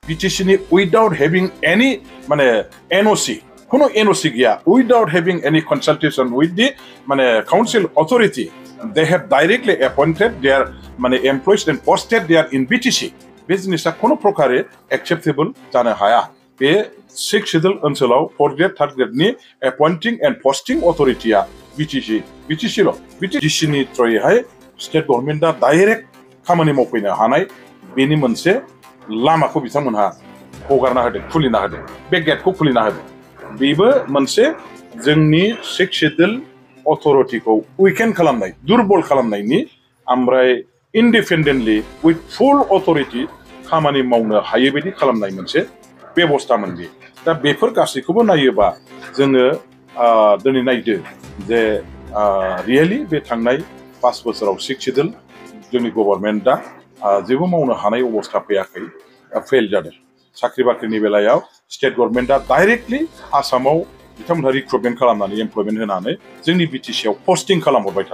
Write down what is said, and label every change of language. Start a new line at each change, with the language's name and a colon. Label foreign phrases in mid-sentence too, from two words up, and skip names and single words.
English: BTC ni without having any মানে NOC কোনো NOC গিয়া without having any consultation with the মানে council authority they have directly appointed their মানে employees and posted there in BTC
Bodo: बे जिनिसा कोनो प्रकारे acceptable जानो हाया बे 6th schedule ओनसोलाव 4th grade 3rd grade नि
English: appointing and posting authority
Bodo: आ BTC ल BTC नि थ्रयैहाय
English: state government
Bodo: आ डाइरेक्ट खामानि मावफैनो हानाय बेनि मोनसे लामाखौ बिथांमोनहा हगारना होदों खुलिना होदों बे गेटखौ खुलिना होदों बेबो मोनसे जोंनि 6th schedule अथॉरिटीखौ उइकेन खालामनाय दुर्बल खालामनायनि ओमफ्राय
English: independently with full authority
Bodo: खामानि मावनो हायै बायदि खालामनाय मोनसे बेबस्थामोन बे दा बेफोर गासैखौबो नायोबा जोङो दिनै नायदो जे रियेलि बे थांनाय 5 बोसोराव 6th schedule जोंनि गभर्नमेन्टआ जेबो मावनो हानाय अबस्था फैयाखै फेल जादों साख्रि बाख्रिनि बेलायाव
English: state government
Bodo: डाइरेक्टलि आसामाव बिथांमोनहा रिक्रुटमेन्ट खालामनानै एमप्लयमेन्ट होनानै जोंनि बिटिसिआव पस्टिं खालामहरबाय थादों